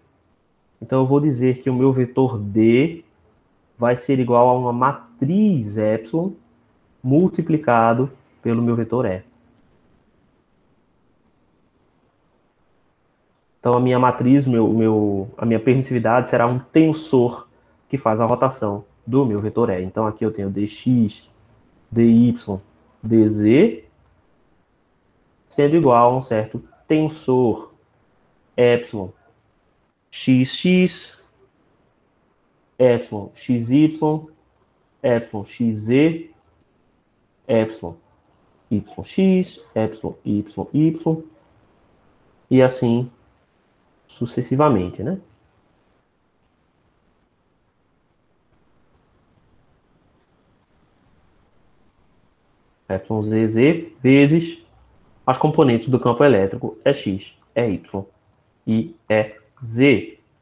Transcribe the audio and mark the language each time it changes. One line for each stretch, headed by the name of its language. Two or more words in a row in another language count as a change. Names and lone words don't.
Portuguese: Então eu vou dizer que o meu vetor D vai ser igual a uma matriz epsilon multiplicado pelo meu vetor E. Então a minha matriz, a minha permissividade será um tensor que faz a rotação do meu vetor E. Então aqui eu tenho dx, dy, dz sendo igual a um certo tensor epsilon xx, epsilon xy, epsilon xz, epsilon yx, epsilon y, e assim sucessivamente, né? Epsilon zz vezes as componentes do campo elétrico é x, é y e é z.